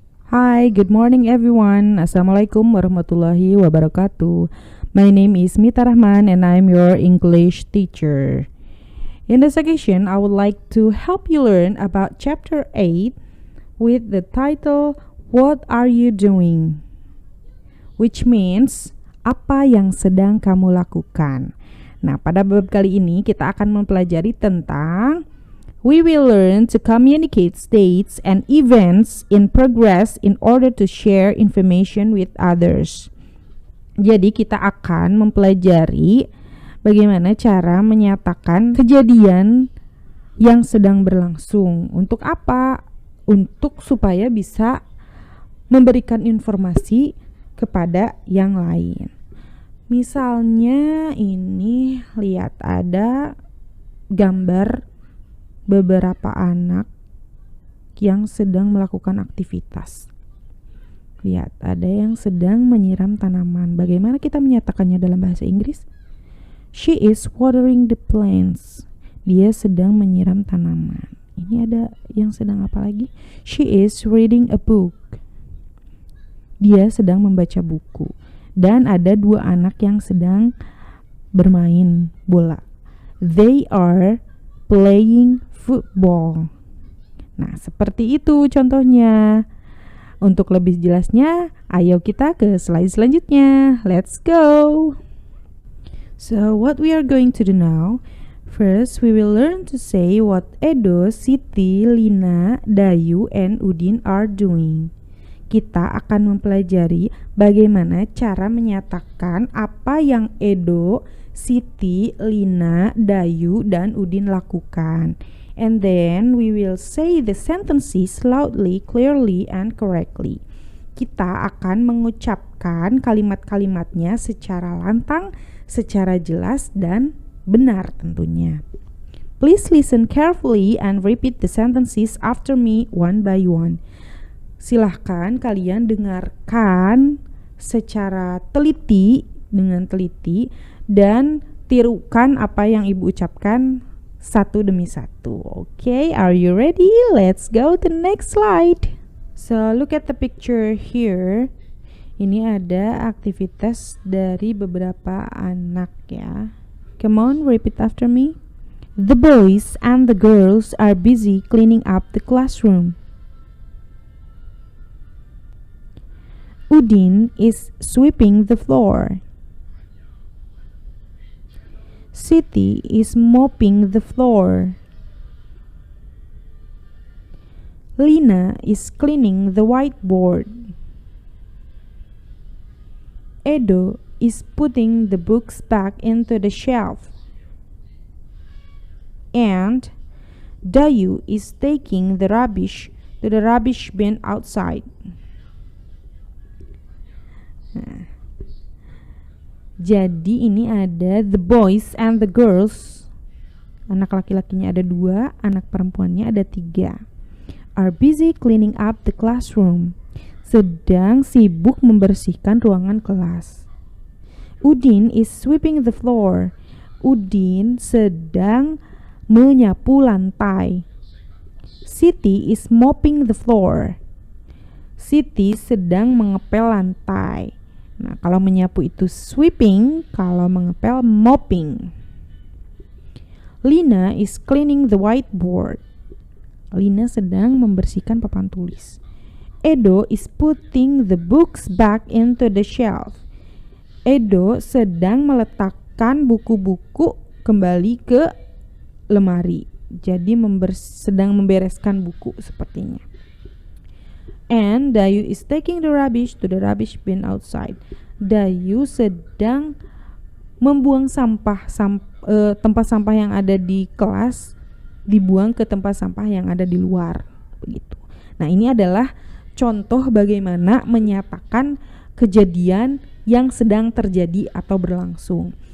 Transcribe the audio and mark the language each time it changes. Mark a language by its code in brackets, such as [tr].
[en] Hi, good morning everyone. [ar] Assalamualaikum warahmatullahi wabarakatuh. [en] My name is Mita Rahman and I'm your English teacher. In this occasion, I would like to help you learn about chapter 8 with the title What Are You Doing? [id] Which means apa yang sedang kamu lakukan. Nah, pada bab kali ini kita akan mempelajari tentang [en] we will learn to communicate states and events in progress in order to share information with others. [id] Jadi kita akan mempelajari bagaimana cara menyatakan kejadian yang sedang berlangsung. Untuk apa? Untuk supaya bisa memberikan informasi kepada yang lain. Misalnya ini lihat ada gambar beberapa anak yang sedang melakukan aktivitas. Lihat, ada yang sedang menyiram tanaman. Bagaimana kita menyatakannya dalam bahasa Inggris? [en] She is watering the plants. [id] Dia sedang menyiram tanaman. Ini ada yang sedang apa lagi? [en] She is reading a book. [id] Dia sedang membaca buku. Dan ada dua anak yang sedang bermain bola. [en] They are playing football. [id] Nah, seperti itu contohnya. Untuk lebih jelasnya, ayo kita ke slide selanjutnya. [en] Let's go. So, what we are going to do now, first we will learn to say what Edo, Siti, Lina, Dayu, and Udin are doing. [id] Kita akan mempelajari bagaimana cara menyatakan apa yang Edo, Siti, Lina, Dayu, dan Udin lakukan. [en] And then we will say the sentences loudly, clearly, and correctly. [id] Kita akan mengucapkan kalimat-kalimatnya secara lantang, secara jelas, dan benar tentunya. [en] Please listen carefully and repeat the sentences after me one by one. [id] Silahkan kalian dengarkan secara teliti, dengan teliti, dan tirukan apa yang ibu ucapkan satu demi satu. [en] Okay, are you ready? Let's go to the next slide. So look at the picture here. [id] Ini ada aktivitas dari beberapa anak ya. [en] Come on, repeat after me. The boys and the girls are busy cleaning up the classroom. Udin is sweeping the floor. Siti is mopping the floor. Lina is cleaning the whiteboard. Edo is putting the books back into the shelf. And Dayu is taking the rubbish to the rubbish bin outside. [id] Nah, jadi ini ada [en] the boys and the girls. [id] Anak laki-lakinya ada 2, anak perempuannya ada 3. [en] Are busy cleaning up the classroom. [id] Sedang sibuk membersihkan ruangan kelas. [en] Udin is sweeping the floor. [id] Udin sedang menyapu lantai. [en] Siti is mopping the floor. [id] Siti sedang mengepel lantai. Nah, kalau menyapu itu sweeping, kalau mengepel mopping. [en] Lina is cleaning the whiteboard. [id] Lina sedang membersihkan papan tulis. [en] Edo is putting the books back into the shelf. [id] Edo sedang meletakkan buku-buku kembali ke lemari. Jadi sedang membereskan buku sepertinya. [en] And Dayu is taking the rubbish to the rubbish bin outside. [id] Dayu sedang membuang tempat sampah yang ada di kelas dibuang ke tempat sampah yang ada di luar, begitu. Nah, ini adalah contoh bagaimana menyatakan kejadian yang sedang terjadi atau berlangsung.